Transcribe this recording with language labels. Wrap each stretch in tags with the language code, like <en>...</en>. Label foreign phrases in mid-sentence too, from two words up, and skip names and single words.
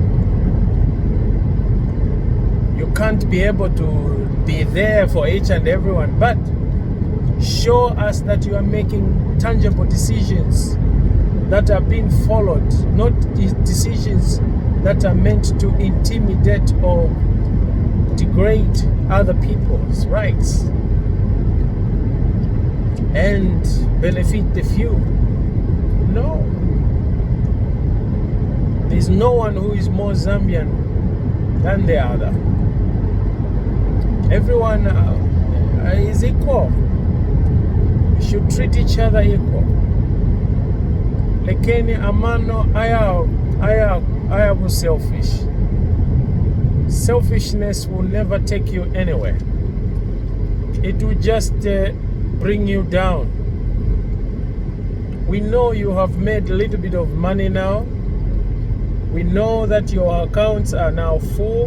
<en>You can't be able to be there for each and everyone, but show us that you are making tangible decisions that are being followed, not decisions that are meant to intimidate or degrade other people's rights and benefit the few. No. There's no one who is more Zambian than the other. Everyone is equal. We should treat each other equal.</en> <bem>Lekeni amano ayabu selfish.</bem> <en>Selfishness will never take you anywhere. It will just bring you down. We know you have made a little bit of money now. We know that your accounts are now full.</en>